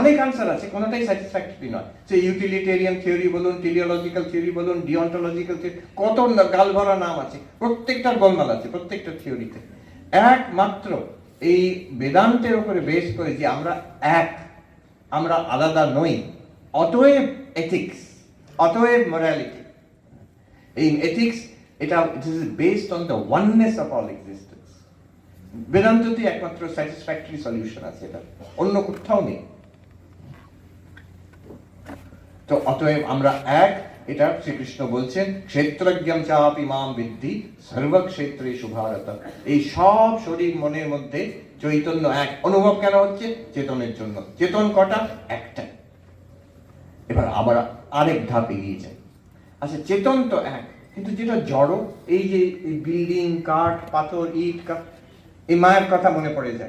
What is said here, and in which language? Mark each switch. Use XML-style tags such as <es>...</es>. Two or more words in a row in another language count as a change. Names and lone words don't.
<bn>অনেক আনসার আছে, কোনোটাই স্যাটিসফ্যাক্টরি নয়। সে</bn> <en>utilitarian theory</en> <bn>বলুন,</bn> <en>teleological theory</en> <bn>বলুন,</bn> <en>deontological theory,</en> <bn>কত গালভরা নাম আছে, প্রত্যেকটার গোলমাল আছে প্রত্যেকটা থিওরিতে। একমাত্র এই বেদান্তের উপরে বেস করে যে আমরা এক, আমরা আলাদা নই, অতএব এথিক্স, অতএব মোরালিটি। এই এথিক্স এটা</bn> <en>it is based on the oneness of all existence.</en> <bn>বেদান্ততে একমাত্র</bn> <en>satisfactory solution</en> <bn>আছে, এটা অন্য কোথাও নেই। তো অতএব আমরা এক, এটা শ্রীকৃষ্ণ বলছেন,</bn> <sa>ক্ষেত্রজ্ঞম চাপি মাম বিদ্ধি সর্বক্ষেত্রেষু ভারত।</sa> <bn>এই সব শরীর মনের মধ্যে চৈতন্য এক। অনুভব কেন হচ্ছে? চেতনের জন্য। চেতন কটা? একটা। এবার আবার আরেক ধাপ এগিয়ে যায়। আচ্ছা, চেতন তো এক, কিন্তু যেটা জড়, এই যে বিল্ডিং, কাঠ, পাথর, ইট, এই মায়ের কথা মনে পড়ে যায়।</bn>